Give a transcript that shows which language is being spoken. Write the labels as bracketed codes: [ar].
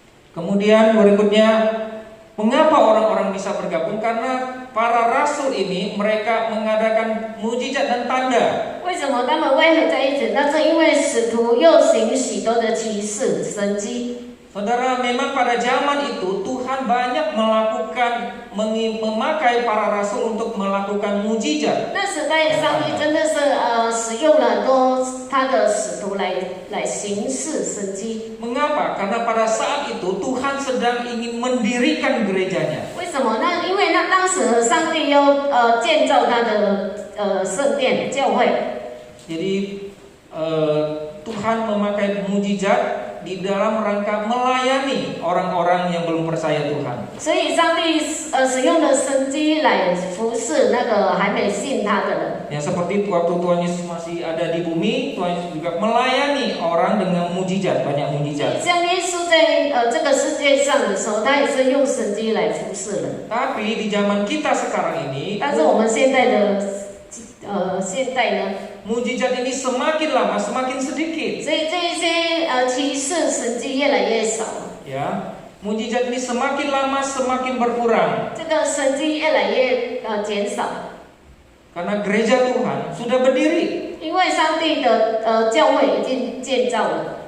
[id] Kemudian berikutnya, mengapa orang-orang bisa bergabung? Karena para rasul ini mereka mengadakan mujizat dan tanda. [zh] 为什么他们会合在一起？那是因为使徒又行许多的奇事神迹。 [id] Saudara, memang pada zaman itu Tuhan banyak memakai para rasul untuk melakukan mujizat. [zh] 那时代上帝真的是使用了很多他的使徒来行事神迹。 [id] Mengapa? Karena pada saat itu Tuhan sedang ingin mendirikan gerejanya. [zh] 为什么呢？因为当时上帝要建造他的圣殿教会。 [id] Jadi Tuhan memakai mujizat di dalam rangka melayani orang-orang yang belum percaya Tuhan. [zh] 所以上帝使用了神迹来服侍那个还没信他的人。 [id] Ya, seperti waktu Tuhan Yesus masih ada di bumi, Tuhan Yesus juga melayani orang dengan mujizat, banyak mujizat. [zh] 像耶稣在这个世界上的时候，他也是用神迹来服侍人。 [id] Tapi di zaman kita sekarang ini, [zh] 但是我们现在呢， [id] mujizat ini semakin lama semakin sedikit. [zh] 所以这一些启示神迹越来越少， [id] Ya, mujizat ini semakin lama semakin berkurang. [zh] 这个神迹越来越减少， [id] Karena gereja Tuhan sudah berdiri, [zh] 因为上帝的教会已经建造了，